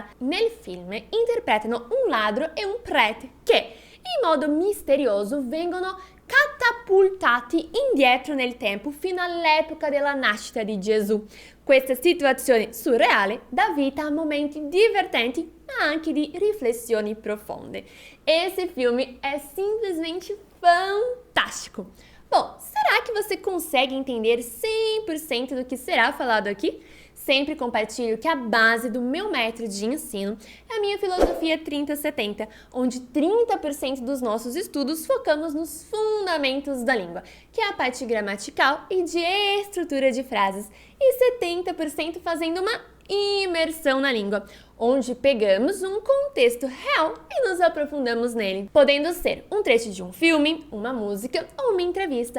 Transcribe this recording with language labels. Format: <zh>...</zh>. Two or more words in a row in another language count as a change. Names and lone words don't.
<it>Nel film interpretano un ladro e un prete che, in modo misterioso, vengono catapultati indietro nel tempo fino all'epoca della nascita di Gesù. Questa situazione surreale dà vita a momenti divertenti, ma anche di riflessioni profonde.</it> <pt>Esse filme é simplesmente fantástico! Bom, será que você consegue entender 100% do que será falado aqui? Sempre compartilho que a base do meu método de ensino é a minha filosofia 30-70, onde 30% dos nossos estudos focamos nos fundamentos da língua, que é a parte gramatical e de estrutura de frases, e 70% fazendo uma imersão na língua, onde pegamos um contexto real e nos aprofundamos nele, podendo ser um trecho de um filme, uma música ou uma entrevista.</pt>